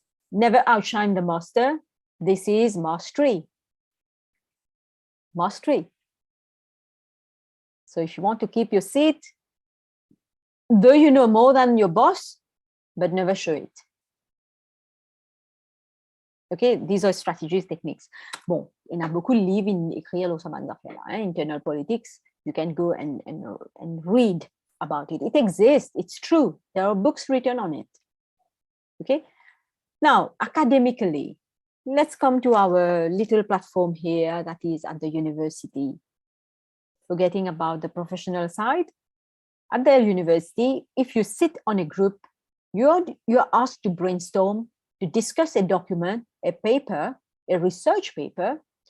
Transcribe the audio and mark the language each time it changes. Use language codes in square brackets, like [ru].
[en] Never outshine the master. This is mastery. Mastery. So if you want to keep your seat, though you know more than your boss, but never show it. Okay, these are strategies, techniques. [fr] Bon, il y a beaucoup de livres écrits sur cette affaire-là, [en] internal politics. You can go and read about it. It exists. It's true. There are books written on it. Okay. Now, academically, let's come to our little platform here that is at the university. Forgetting about the professional side, at the university, if you sit on a group, you're asked to brainstorm, to discuss a document, a paper, a research paper.